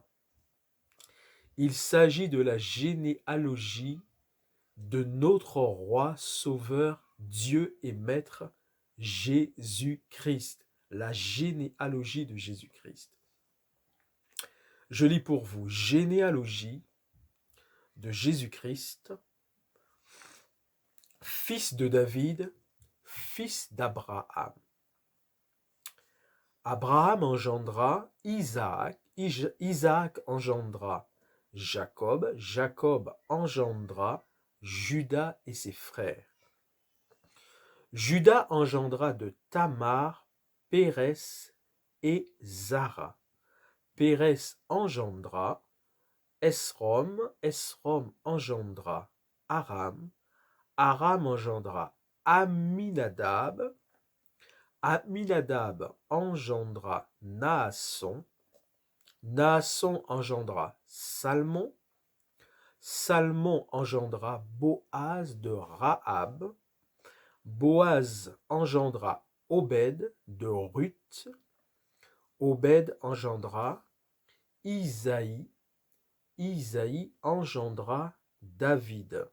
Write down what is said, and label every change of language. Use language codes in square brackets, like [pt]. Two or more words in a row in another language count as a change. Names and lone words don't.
[fr] Il s'agit de la généalogie de notre roi, sauveur, Dieu et maître, Jésus-Christ. La généalogie de Jésus-Christ. Je lis pour vous, généalogie de Jésus-Christ, fils de David, fils d'Abraham. Abraham engendra Isaac, Isaac engendra Jacob, Jacob engendra Judas et ses frères. Judas engendra de Tamar, Pérès et Zara. Pérès engendra Esrom, Esrom engendra Aram, Aram engendra Aminadab, Aminadab engendra Naasson, Naasson engendra Salmon, Salmon engendra Boaz de Rahab, Boaz engendra Obed de Ruth, Obed engendra Isaïe, Isaïe engendra David.